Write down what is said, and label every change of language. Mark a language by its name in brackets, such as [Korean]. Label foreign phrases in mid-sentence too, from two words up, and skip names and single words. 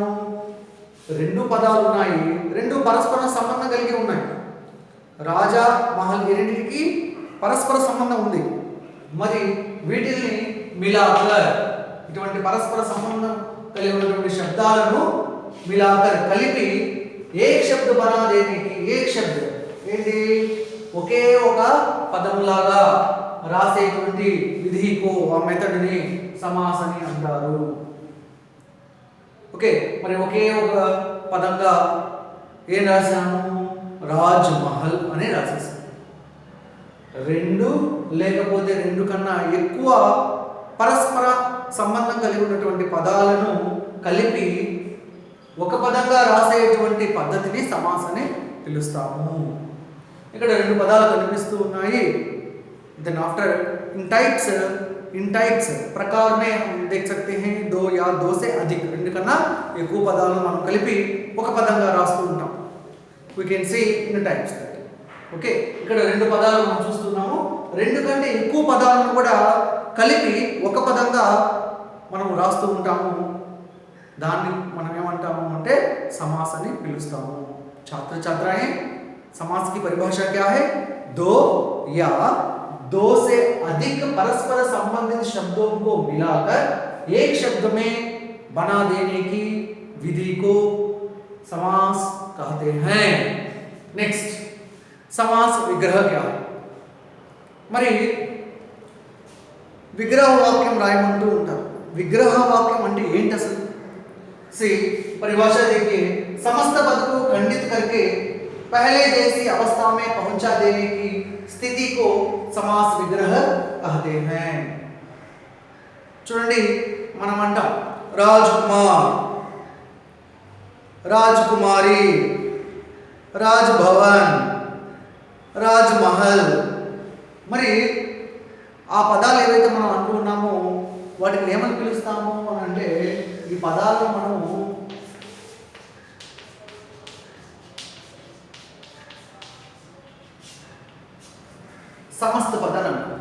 [Telugu] రెండు పదాలు ఉన్నాయి, రెండు పరస్పరం సంబంధం కలిగి ఉన్నాయి। రాజా మహల్ ఈ రెండిటికి పరస్పర సంబంధం ఉంది, మరి వీటిని మిలాకర్, ఇటువంటి పరస్పర సంబంధం కలిగి ఉన్నటువంటి శబ్దాలను మిలాకర్ కలిపి [Hindi] एक शब्द बना [Telugu] దేనికి, [Hindi] एक शब्द [Telugu] ఏంటి? ఒకే ఒక పదంలాగా రాసేటువంటి విధికు, ఆ మెథడ్ని సమాస్ అని అంటారు। ఓకే, మరి ఒకే ఒక పదంగా ఏం రాసాము? రాజ్ మహల్ అని రాసేసాము। రెండు లేకపోతే రెండు కన్నా ఎక్కువ పరస్పర సంబంధం కలిగి ఉన్నటువంటి పదాలను కలిపి ఒక పదంగా రాసేటువంటి పద్ధతిని సమాస్ అని పిలుస్తాము। ఇక్కడ రెండు పదాలు కనిపిస్తూ ఉన్నాయి। [English] then after in types [Hindi] प्रकार में हम देख सकते हैं दो या दो से अधिक, [Telugu] రెండు కన్నా ఎక్కువ పదాలను మనం కలిపి ఒక పదంగా రాస్తూ ఉంటాం। [English] we can see in types that [Telugu] ఓకే, ఇక్కడ రెండు పదాలు మనం చూస్తున్నాము, రెండు కంటే ఎక్కువ పదాలను కూడా కలిపి ఒక పదంగా మనం రాస్తూ ఉంటాము। దాన్ని మనం ఏమంటాము అంటే समास అని పిలుస్తాము। [Hindi] छात्र छात्राएं, समास की परिभाषा क्या है? दो या दो से अधिक परस्पर संबंधित शब्दों को मिलाकर एक शब्द में बना देने की विधि को समास कहते हैं। नेक्स्ट, समास विग्रह क्या है? [Telugu] మరి విగ్రహ వాక్యం రాయమంటూ ఉంటారు। విగ్రహ వాక్యం అంటే ఏంటి అసలు? [Hindi] सी परिभाषा देखिए, समस्त पद को खंडित करके पहले जैसी अवस्था में पहुंचा देने की स्थिति को समास विग्रह कहते हैं। [Telugu] చూడండి, మనం అంటాం రాజ్కుమార్, రాజ్కుమారి, రాజ్భవన్, రాజ్మహల్। మరి ఆ పదాలు ఏవైతే మనం అంటున్నామో వాటిని ఏమని పిలుస్తాము అని అంటే, ఈ పదాలను మనము సమస్త పదాలు అంటాం।